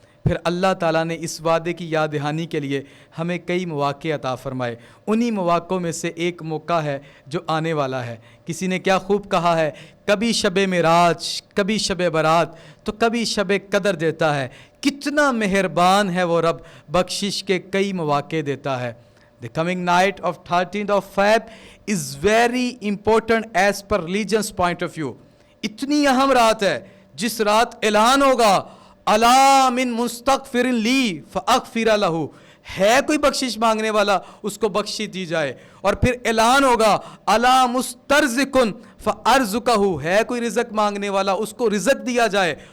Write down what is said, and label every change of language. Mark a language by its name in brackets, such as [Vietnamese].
[Urdu] پھر اللہ تعالیٰ نے اس وعدے کی یاد دہانی کے لیے ہمیں کئی مواقع عطا فرمائے. انہی مواقعوں میں سے ایک موقع ہے جو آنے والا ہے. کسی نے کیا خوب کہا ہے, کبھی شب معراج, کبھی شب برات, تو کبھی شب قدر دیتا ہے. کتنا مہربان ہے وہ رب, بخشش کے کئی مواقع دیتا ہے. [English] The coming night of 13th of Feb is very important as per religion's point of view. [Urdu] اتنی اہم رات ہے جس رات اعلان ہوگا [Arabic] الا من مستغفر لی فاغفر لہ, [Urdu] ہے کوئی بخشش مانگنے والا اس کو بخشی دی جائے. اور پھر اعلان ہوگا [Arabic] الا مسترزق فارزقہ, [Urdu] ہے کوئی رزق مانگنے والا اس کو رزق دیا جائے.